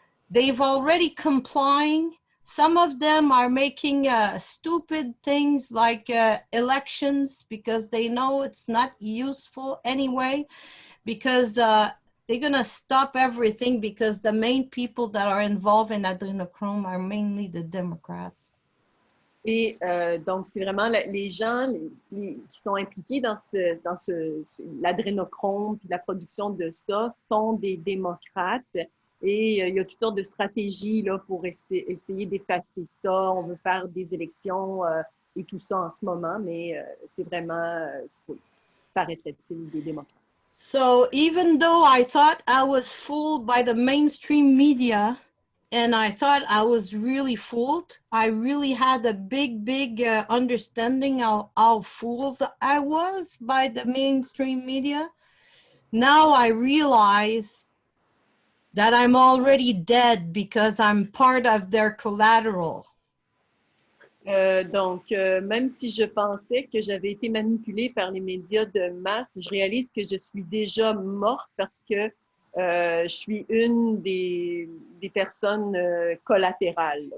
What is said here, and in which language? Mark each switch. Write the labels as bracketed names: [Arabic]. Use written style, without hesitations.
[English] They've already complying. Some of them are making stupid things like elections because they know it's not useful anyway, because they're going to stop everything because the main people that are involved in adrenochrome are mainly the Democrats. [French] Et donc, c'est vraiment les gens qui sont impliqués dans l'adrénochrome puis la production de ça sont des démocrates. Et il y a toutes sortes de stratégies là, pour essayer d'effacer ça. On veut faire des élections et tout ça en ce moment, mais c'est vraiment, paraîtrait-il, des démocrates. [English] So even though I thought I was fooled by the mainstream media, and I thought I was really fooled, I really had a big understanding of how fooled I was by the mainstream media. Now I realize that I'm already dead because I'm part of their collateral. [French] Donc, même si je pensais que j'avais été manipulée par les médias de masse, je réalise que je suis déjà morte parce que je suis une des personnes collatérales.